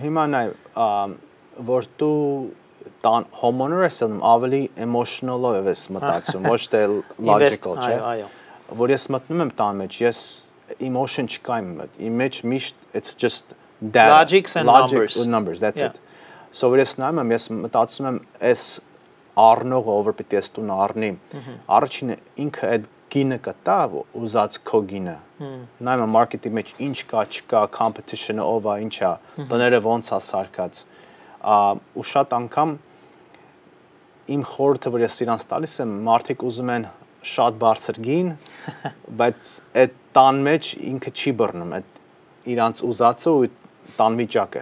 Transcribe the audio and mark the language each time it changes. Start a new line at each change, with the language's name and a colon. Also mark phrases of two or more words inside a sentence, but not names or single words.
Armenian: Հիմա նայ, որ դու homeowner ես անում ավելի emotional-ով ես մտածում, ոչ թե logical, չէ։ Որ ես մտնում եմ տան մեջ, ես emotion չկա իմ մեջ միշտ
English: it's just data, logics and numbers, that's it.
Armenian: So որ ես նայում եմ, ես մտածում եմ այս առնողը over պիտի ես տուն առնի։ Առաջինը ինքը այդ գինը կտա, ուզած քո գինը։ Նայում եմ մարքեթի մեջ ինչ կա, չկա, competition-ը ով է, ինչ է, տները ոնց է սարքած։ Ու շատ անգամ իմ խորհուրդը, որ ես իրանց տալիս եմ, մարդիկ ուզում են շատ բարձր գին, բայց այդ տան մեջ ինքը չի բռնում, այդ իրանց ուզածը ու տան վիճակը։